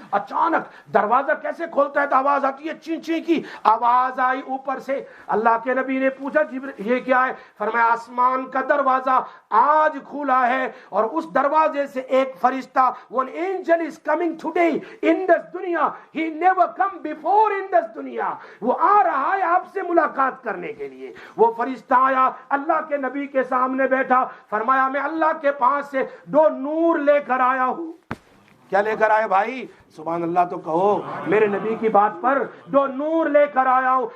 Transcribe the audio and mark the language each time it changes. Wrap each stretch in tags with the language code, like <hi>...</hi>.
<ur>اچانک دروازہ کیسے کھولتا ہے تو آواز آتی ہے چین چین کی آواز آئی اوپر سے. اللہ کے نبی نے پوچھا یہ کیا ہے؟ فرمایا آسمان کا دروازہ آج کھلا ہے اور اس دروازے سے ایک فرشتہ</ur> <en>one angel is coming today in this</en> <ur>دنیا.</ur> <en>he never come before in this دنیا.</en> <ur>وہ آ رہا ہے آپ سے ملاقات کرنے کے لیے. وہ فرشتہ آیا اللہ کے نبی کے سامنے بیٹھا. فرمایا میں اللہ کے پاس سے 2 نور لے کر آیا ہوں. کیا لے کر آئے بھائی؟ سبحان اللہ تو کہو. میرے نبی کی بات پر 2 نور لے کر آیا ہوں.</ur>